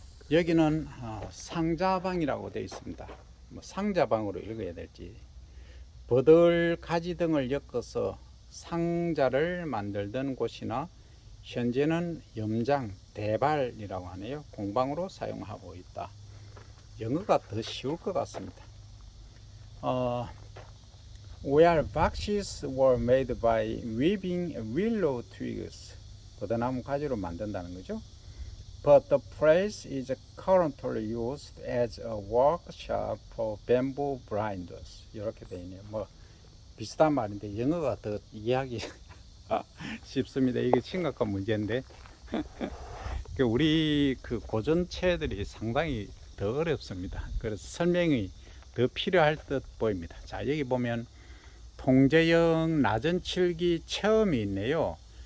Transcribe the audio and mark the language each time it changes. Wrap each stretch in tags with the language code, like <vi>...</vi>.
<ko>여기는 상자방이라고 되어 있습니다. 뭐 상자방으로 읽어야 될지. 버들 가지 등을 엮어서 상자를 만들던 곳이나 현재는 염장, 대발이라고 하네요. 공방으로 사용하고 있다. 영어가 더 쉬울 것 같습니다.</ko> <en>where boxes were made by weaving willow twigs.</en> <ko>버드나무 가지로 만든다는 거죠.</ko> <en>But the place is currently used as a workshop for bamboo grinders.</en> <ko>이렇게 돼 있네요. 뭐 비슷한 말인데 영어가 더 이해하기 쉽습니다. 이게 심각한 문제인데 우리 그 고전체들이 상당히 더 어렵습니다. 그래서 설명이 더 필요할 듯 보입니다. 자, 여기 보면 통제형 낮은 칠기 체험이 있네요.</ko>